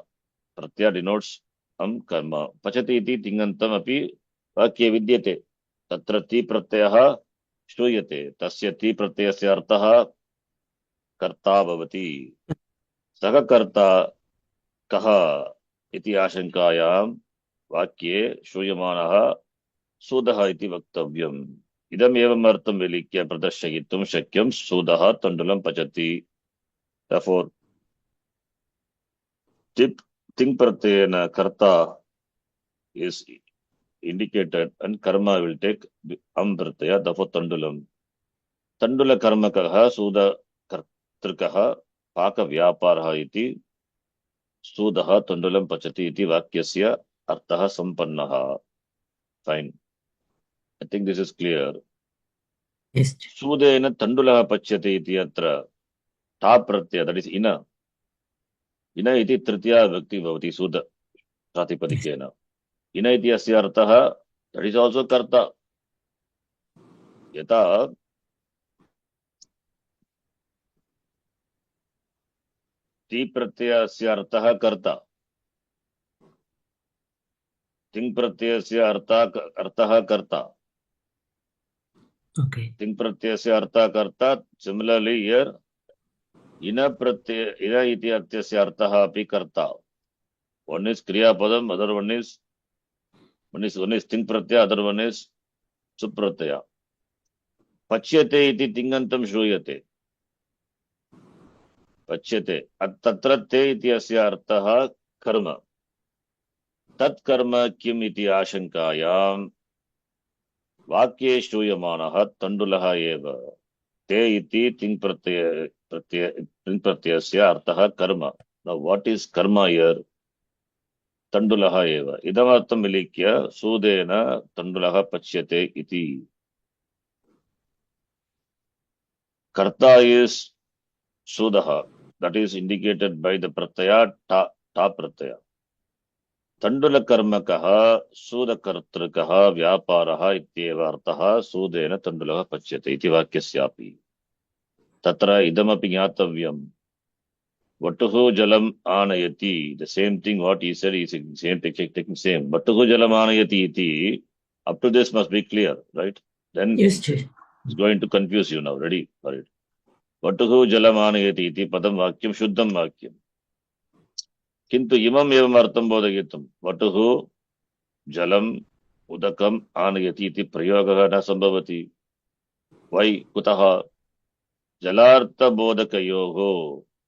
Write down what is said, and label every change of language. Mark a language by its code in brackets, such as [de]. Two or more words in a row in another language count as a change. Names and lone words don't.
[en] Pratya denotes karma. [sa] पचति इति तिङन्तम् अपि वाक्ये विद्यते। तत्र ति प्रत्ययः श्रूयते. तस्य ति प्रत्ययस्य अर्थः कर्ता भवति. सः कर्ता कः इति आशङ्कायां वाक्ये श्रूयमाणः सूदः इति वक्तव्यम्. इदम् एवम् अर्थम् विलिख्य प्रदर्शयितुम् शक्यम् सूदः तण्डुलम् पचति. [en] Therefore, [sa] तिङ् प्रत्ययेन कर्ता [en] is indicated and karma will take pratyaya, therefore tandulam. [sa] तण्डुल कर्मकः सूद कर्तृकः पाक व्यापारः इति सूदः तण्डुलम् पचति इति वाक्यस्य अर्थः सम्पन्नः. [en] Fine. I think this is clear. Yes. [sa] सूदेन तण्डुलः पच्यते इति अत्र त प्रत्ययः, [en] that is [sa] ina. इन इति तृतीया विभक्तिः भवति सूद प्रातिपदिकेन. इन इति अस्य अर्थः, [en] that is also karta. [sa] यत ति प्रत्ययः अस्य अर्थः कर्ता. तिङ् प्रत्ययस्य अर्थः कर्ता. [en] Okay. [sa] तिङ् प्रत्ययस्य अर्थः कर्ता. [en] Similarly here [sa] इन इति अर्थस्य अर्थः अपि कर्ता. [en] One is [sa] क्रिया पदम्, [en] other one is [sa] तिङ् प्रत्ययः, [en] other one is supratyaya. [sa] पच्यते इति तिङन्तम् श्रूयते. पच्यते. तत्र ते इति अस्य अर्थः कर्म. तत् कर्म किम् इति आशङ्कायां वाक्ये श्रूयमाणः तण्डुलः एव. ते इति तिङ् प्रत्ययस्य अर्थः कर्म. [en] Now what is karma here? [sa] तण्डुलः एव. इदमर्थम् विलिख्य सूदेन तण्डुलः पच्यते इति. [en] Karta is sudaha. That is indicated by the pratyaya [sa] त प्रत्ययः. तण्डुल कर्मकः सूद कर्तृकः व्यापारः इत्येव अर्थः सूदेन तण्डुलः पच्यते इति वाक्यस्यापि. तत्र इदमपि ज्ञातव्यम्. वटुः जलम् आनयति. [en] The same thing what he said is same taking same. [sa] वटुः जलम् आनयति इति. [en] Up to this must be clear, right? Then Yes, sir. it's going to confuse you now. Ready for it. [sa] वटुः जलम् आनयति इति पदम् वाक्यम् शुद्धम् वाक्यम्. किन्तु इमम् एवम् अर्थम् बोधयितुम्. वटुः जलम् उदकम् आनयति इति प्रयोगः न सम्भवति. [en] Why? [sa] कुतः जलार्थ बोधकयोः.